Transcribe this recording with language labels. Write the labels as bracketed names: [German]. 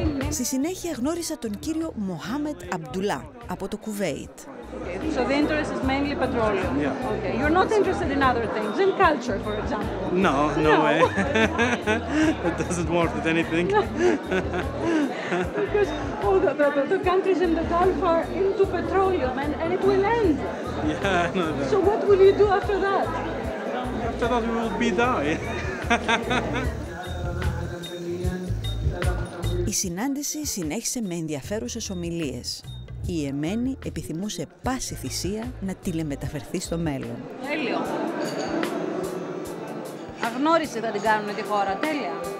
[Greek] Στη συνέχεια γνώρισα τον κύριο Μοχάμετ Αμπτουλά από το Κουβέιτ. [English] So the interest is mainly petroleum. Yeah. Okay. You're not interested in other things, in culture, for example. No way. It doesn't work with anything. Because the countries in the Gulf are into petroleum, and it will end. Yeah, I know that. So what will you do after that? After that, we will be die. [Greek] Η συνάντηση συνέχισε με ενδιαφέρουσες ομιλίες. Η Ιεμένη επιθυμούσε πάση θυσία να τηλεμεταφερθεί στο μέλλον. Τέλειο. Αγνώρισε θα την κάνουν τη χώρα. Τέλεια.